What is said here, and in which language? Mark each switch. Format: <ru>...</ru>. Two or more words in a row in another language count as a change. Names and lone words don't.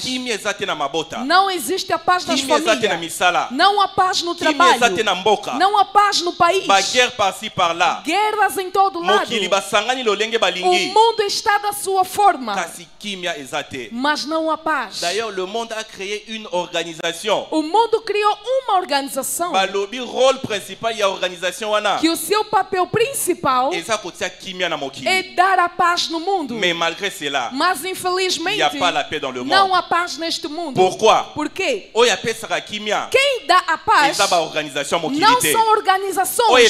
<pt>Não existe a paz nas famílias, não há paz no trabalho, não há paz no país, guerras em todo lado. O mundo está da sua forma, mas não há paz.</pt> <fr>D'ailleurs, le monde a créé une organisation.</fr> <pt>O mundo criou uma organização que o seu papel principal é dar a paz no mundo. Mas infelizmente não há paz neste mundo. Por quê? Quem dá a paz não são organizações.</pt>